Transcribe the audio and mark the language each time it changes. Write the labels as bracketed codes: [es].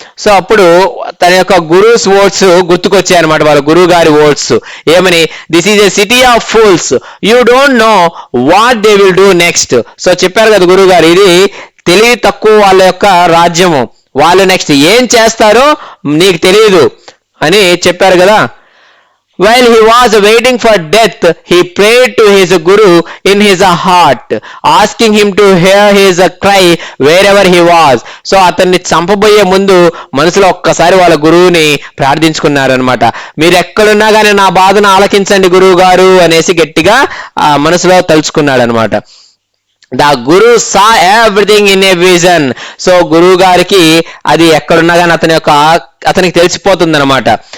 [te] So అప్పుడు తన యొక్క గురూస్ వర్డ్స్ గుర్తుకొచ్చాయి అనమాట, వాళ్ళ గురువు గారి వర్డ్స్. [en] ఏమని, this is a city of fools, you don't know what they will do next. [te] So చెప్పారు కదా గురువు గారు, ఇది తెలివి తక్కువ వాళ్ళ యొక్క రాజ్యము, వాళ్ళు నెక్స్ట్ ఏం చేస్తారో నీకు తెలియదు అని చెప్పారు కదా. [en] While he was waiting for death, he prayed to his guru in his heart, asking him to hear his cry wherever he was. [te] So అతన్ని చంపబోయే ముందు మనసులో ఒక్కసారి వాళ్ళ గురువుని ప్రార్థించుకున్నారనమాట. మీరు ఎక్కడున్నా కానీ నా బాధను ఆలకించండి గురువు గారు అనేసి గట్టిగా మనసులో తలుచుకున్నాడు అనమాట. [en] The guru saw everything in a vision. [te] So గురువు గారికి అది ఎక్కడున్నా కానీ అతనికి తెలిసిపోతుంది అనమాట.